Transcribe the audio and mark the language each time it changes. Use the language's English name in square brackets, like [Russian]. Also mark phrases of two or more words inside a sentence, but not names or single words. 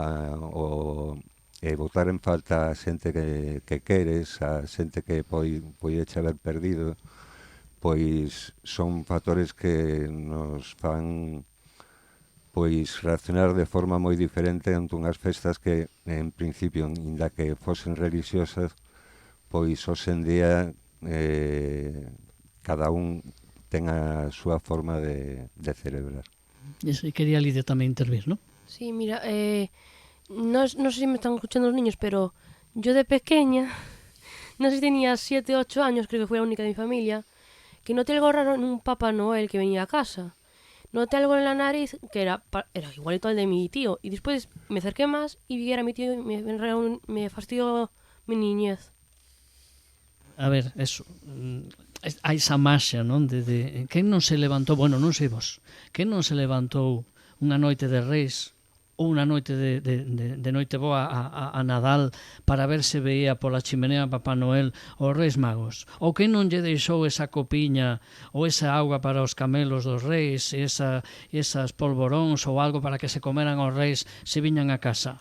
[Galician] botar en falta a xente que queres, a xente que poideche haber perdido, pois son factores que nos fan pois reaccionar de forma moi diferente ante unhas festas que en principio, inda que fosen religiosas, pois hoxe en día cada un ten a súa forma de celebrar. E quería Lidia tamén intervir, [Spanish] ¿no? Sí, mira, no sé si me están escuchando los niños, pero yo de pequeña, no sé si tenía 7 o 8 años, creo que fui la única de mi familia, que noté algo raro en un Papá Noel que venía a casa. Noté algo en la nariz que era igualito al de mi tío. Y después me acerqué más y vi que era mi tío y me fastidió mi niñez. A ver, eso... [Galician] hai esa maxia, non? De quen non se levantou, bueno, non sei vos, quen non se levantou unha noite de Reis ou unha noite de noite boa a Nadal para ver se veía pola chimenea Papá Noel os Reis Magos, ou quen non lle deixou esa copiña ou esa auga para os camelos dos Reis, esas polvoróns ou algo para que se comeran os Reis se viñan a casa.